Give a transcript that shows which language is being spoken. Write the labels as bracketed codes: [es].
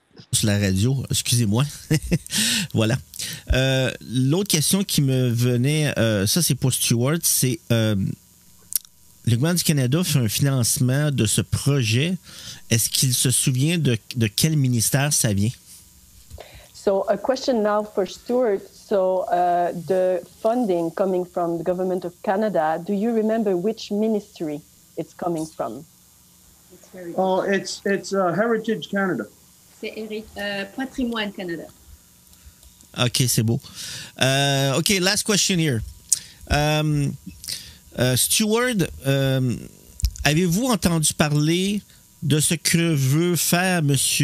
[fr] Sur la radio, excusez-moi. Voilà. L'autre question qui me venait, ça c'est pour Stuart, c'est le gouvernement du Canada fait un financement de ce projet. Est-ce qu'il se souvient de quel ministère ça vient? [en] So a question now for Stuart. So the funding coming from the government of Canada, do you remember which ministry it's coming from? Oh, it's Heritage Canada. [fr] C'est Patrimoine Canada. OK, c'est beau. OK, [en] last question here. [fr] Stuart, avez-vous entendu parler de ce que veut faire M.